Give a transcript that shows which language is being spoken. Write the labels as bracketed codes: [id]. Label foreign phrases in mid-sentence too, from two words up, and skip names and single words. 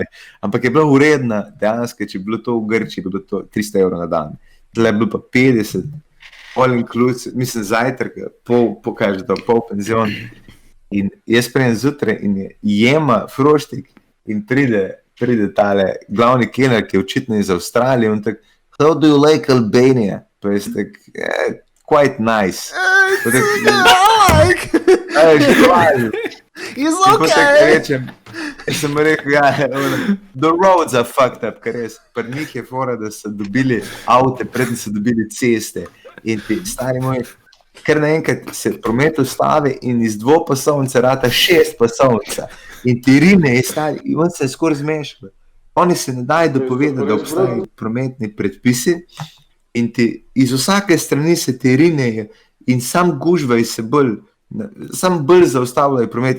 [sl] Ampak je bila uredna, dejansko, če je bilo to v Grčiji, je bilo to 300 € na dan. Tle je bilo pa 50, [en] all inclusive, [sl] mislim zajtrk, pol penzion. In jaz prejem zjutraj in jema froštik in pride tale glavni kelner, ki je očitno iz Avstralije, in tak, [en] how do you like Albania? [sl] Pa jaz tak, [en] quite nice. He's [sl] okay. Jaz sem rekel, [en] the roads are fucked up, [sl] ker res, pri njih je fora, da so dobili avte, predtem so dobili ceste. In ti, stari moj, ker naenkrat se promet ustavi in iz 2-pasovnice rata 6-pasovnica. In ti rine je stari, in on se je skoraj zmešal. Oni se ne dajo dopovedati, da obstajajo prometni predpisi in ti iz vsake strani se ti rinejo in sam gužvajo se bolj, sam bolj zaustavljajo promet.